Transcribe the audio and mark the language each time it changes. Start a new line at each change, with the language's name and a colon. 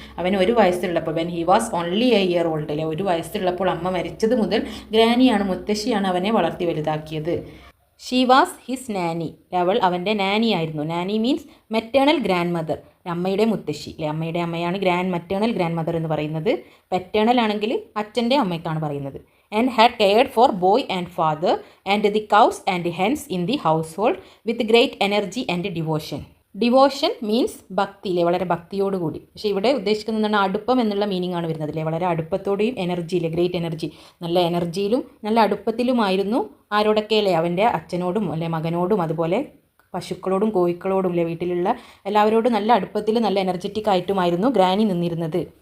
Malayalam: അവന് 1 വയസ്സുള്ളപ്പോൾ,
English: when he was only a year old
Malayalam: അല്ലേ, 1 വയസ്സുള്ളപ്പോൾ അമ്മ മരിച്ചത് മുതൽ ഗ്രാനിയാണ്, മുത്തശ്ശിയാണ് അവനെ വളർത്തി വലുതാക്കിയത്.
English: she was his nani,
Malayalam: അവൾ അവൻ്റെ നാനി ആയിരുന്നു.
English: nani means maternal grandmother,
Malayalam: അമ്മയുടെ മുത്തശ്ശി അല്ലേ, അമ്മയുടെ അമ്മയാണ് മെറ്റേണൽ ഗ്രാൻഡ് മദർ എന്ന് പറയുന്നത്. പെറ്റേണൽ ആണെങ്കിൽ അച്ഛൻ്റെ അമ്മയ്ക്കാണ് പറയുന്നത്.
English: and had cared for boy and father and the cows and hens in the household with great energy and devotion.
Malayalam: Devotion means ഭക്തിയിലെ വളരെ ഭക്തിയോടുകൂടി. പക്ഷേ ഇവിടെ ഉദ്ദേശിക്കുന്നത് എന്താണ്? അടുപ്പം എന്നുള്ള മീനിങ് ആണ് വരുന്നത് അല്ലേ. വളരെ അടുപ്പത്തോടെയും എനർജിയിലെ ഗ്രേറ്റ് എനർജി, നല്ല എനർജിയിലും നല്ല അടുപ്പത്തിലുമായിരുന്നു ആരോടൊക്കെ അല്ലേ? അവൻ്റെ അച്ഛനോടും അല്ലെ മകനോടും അതുപോലെ പശുക്കളോടും കോഴിക്കളോടും അല്ലെ വീട്ടിലുള്ള എല്ലാവരോടും നല്ല അടുപ്പത്തിൽ നല്ല എനർജറ്റിക് ആയിട്ടുമായിരുന്നു ഗ്രാനി നിന്നിരുന്നത്.